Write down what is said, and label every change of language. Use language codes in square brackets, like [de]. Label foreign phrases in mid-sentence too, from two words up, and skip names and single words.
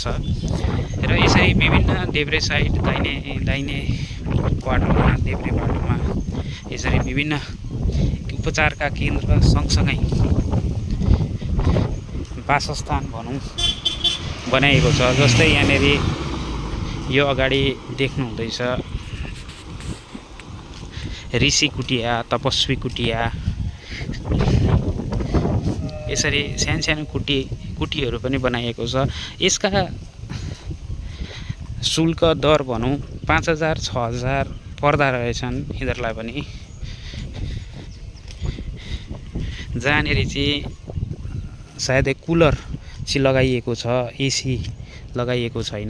[ne] र यसरी विभिन्न देब्रे साइड, दाहिने बाटोमा, देब्रे बाटोमा यसरी विभिन्न उपचारका केन्द्र सँगसँगै वासस्थान भनौँ बनाइएको छ। जस्तै यहाँनिर यो अगाडि देख्नुहुँदैछ ऋषि कुटिया, तपस्वी कुटिया। यसरी सानो कुटीहरू पनि बनाइएको छ। यसका शुल्क दर भनौँ 5000 6000 पर्दा रहेछन् यिनीहरूलाई पनि। जहाँनिर चाहिँ सायदै कुलर चाहिँ लगाइएको छ, एसी लगाइएको छैन।